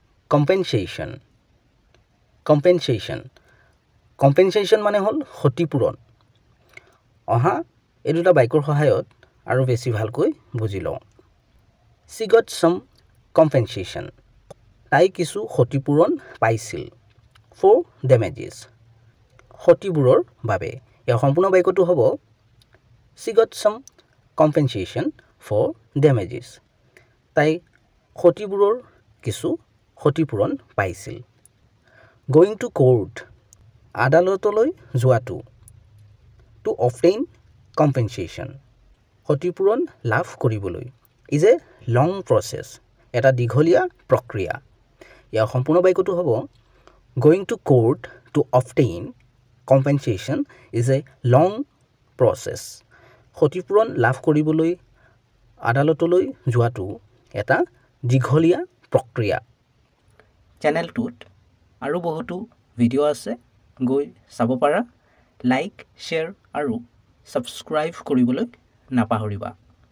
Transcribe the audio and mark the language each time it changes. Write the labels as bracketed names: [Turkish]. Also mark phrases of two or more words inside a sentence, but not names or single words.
[English] compensation compensation compensation [Assamese] মানে হ'ল ক্ষতিপূৰণ অহা এই দুটা বাক্যৰ সহায়ত আৰু বেছি ভালকৈ বুজি লওঁ [English] she got some compensation [Assamese] তাই কিছু ক্ষতিপূৰণ পাইছিল [English] for damages [Assamese] ক্ষতিবোৰৰ বাবে ইয়াৰ সম্পূৰ্ণ বাক্যটো হ'ব [English] she got some compensation for damages [Assamese] তাই ক্ষতিবোৰৰ কিছু ক্ষতিপূৰণ [English] পাইছিল going to court [Assamese] আদালতলৈ যোৱাটো [English] to obtain compensation [Assamese] ক্ষতিপূৰণ লাভ কৰিবলৈ [English] is a long process [Assamese] এটা দীঘলীয়া প্ৰক্ৰিয়া ইয়াৰ সম্পূৰ্ণ বাক্যটো হ'ব [English] going to court to obtain compensation is a long process [Assamese] ক্ষতিপূৰণ লাভ কৰিবলৈ আদালতলৈ যোৱাটো এটা দীঘলীয়া প্ৰক্ৰিয়া চেনেলটোত আৰু বহুতো ভিডিঅ' আছে গৈ চাব পাৰা [English] like share [Assamese] আৰু সাবস্ক্ৰাইব কৰিবলৈ নাপাহৰিবা